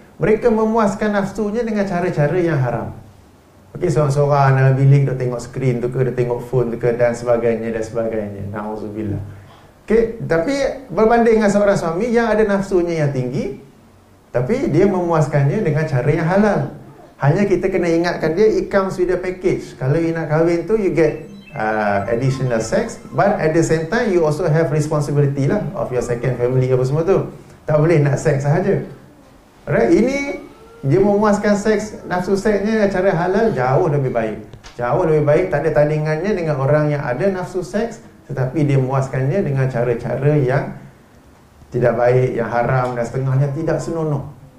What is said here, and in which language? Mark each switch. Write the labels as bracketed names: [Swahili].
[Malay] mereka memuaskan nafsunya dengan cara-cara yang haram. Okey, seorang-seorang dalam bilik dia tengok skrin tu ke, dia tengok phone tu ke, dan sebagainya dan sebagainya. Nauzubillah. Okey, tapi berbanding dengan seorang suami yang ada nafsunya yang tinggi, tapi dia memuaskannya dengan cara yang halal. Hanya kita kena ingatkan dia, [English] it comes with a package. Kalau you [Malay] nak kahwin tu, [English] you get additional sex, but at the same time you also have responsibility lah of your second family [Malay] apa semua tu. Tak boleh nak seks sahaja. Alright, ini dia memuaskan seks, nafsu seksnya cara halal jauh lebih baik. Jauh lebih baik, tak ada tandingannya dengan orang yang ada nafsu seks, tetapi dia memuaskannya dengan cara-cara yang tidak baik, yang haram, dan setengahnya tidak senonoh.